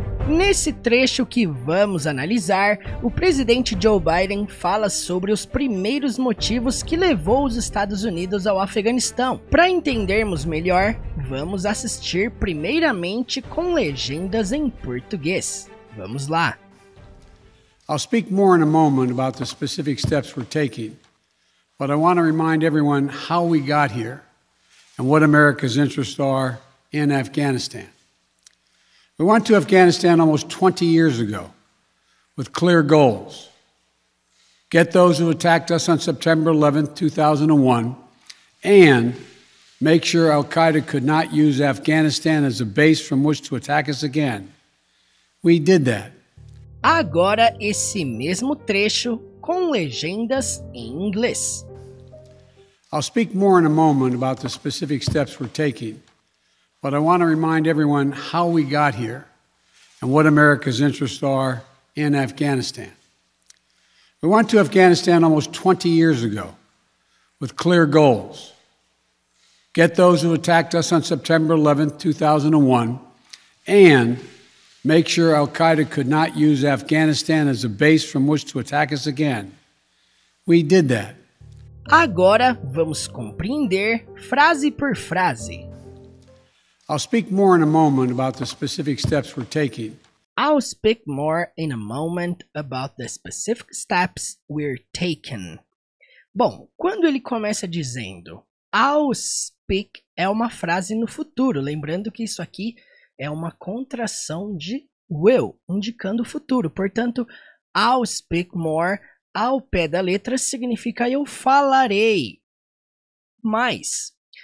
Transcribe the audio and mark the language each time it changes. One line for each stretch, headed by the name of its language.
Portuguese: Nesse trecho que vamos analisar, o presidente Joe Biden fala sobre os primeiros motivos que levou os Estados Unidos ao Afeganistão. Para entendermos melhor, vamos assistir primeiramente com legendas em português. Vamos lá!
English: I'll speak more in a moment about the specific steps we're taking, but I want to remind everyone how we got here and what America's interests are in Afghanistan. We went to Afghanistan almost 20 years ago with clear goals. Get those who attacked us on September 11, 2001, and make sure Al-Qaeda could not use Afghanistan as a base from which to attack us again. We did that.
Portuguese: Agora esse mesmo trecho com legendas em inglês.
English: I'll speak more in a moment about the specific steps we're taking, but I want to remind everyone how we got here and what America's interests are in Afghanistan. We went to Afghanistan almost 20 years ago with clear goals. Get those who attacked us on September 11, 2001, and make sure Al-Qaeda could not use Afghanistan as a base from which to attack us again. We did that.
Portuguese: Agora vamos compreender frase por frase.
English: I'll speak more in a moment about the specific steps we're taking. I'll speak more in a moment about the specific steps we're taking.
Portuguese: Bom, quando ele começa dizendo
English: I'll speak
Portuguese: é uma frase no futuro, lembrando que isso aqui é uma contração de will, indicando o futuro. Portanto,
English: I'll speak more,
Portuguese: ao pé da letra, significa eu falarei mais.